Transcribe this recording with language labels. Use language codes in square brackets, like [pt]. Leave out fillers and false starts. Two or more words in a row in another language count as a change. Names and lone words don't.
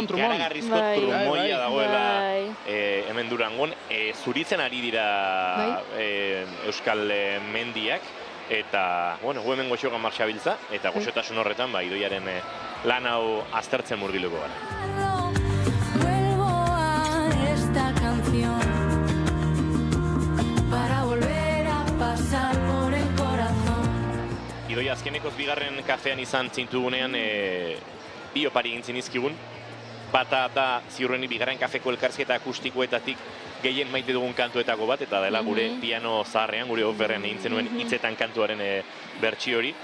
[eu] Ikaragarrizko Bai. trumoia dagoela Bai. hemen Durangon. Zuritzen ari dira Euskal mendiak. Eta, bueno, gu hemen goxogan marxabiltza. Eta goxotasun horretan, Idoiaren lan hau aztertzen murgiluko gara. [es] Vuelvo a esta canción para volver a pasar por el corazón. [eu] Idoia azkenekoz bigarren kafean izan zintugunean bi opari egin zinizkigun. Bata da ziurrenik bigarren kafeko elkarrizketa akustikoetatik gehien maite dugun kantuetako bat, eta dela gure piano zaharrean, gure off-berrean egin zenuen hitzetan kantuaren bertsio hori.